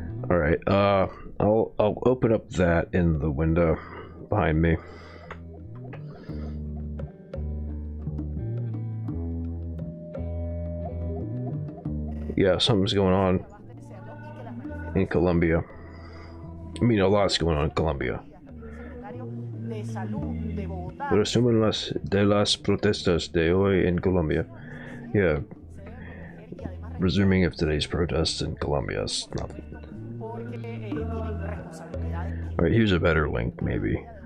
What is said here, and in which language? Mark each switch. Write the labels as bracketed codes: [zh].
[en] Alright, I'll open up that in the window behind me. Yeah, something's going on in Colombia. I mean, a lot's going on in Colombia. [es] Resumen de las protestas de hoy en Colombia. [en] Yeah. Resuming of today's protests in Colombia is nothing. Alright, here's a better link, maybe.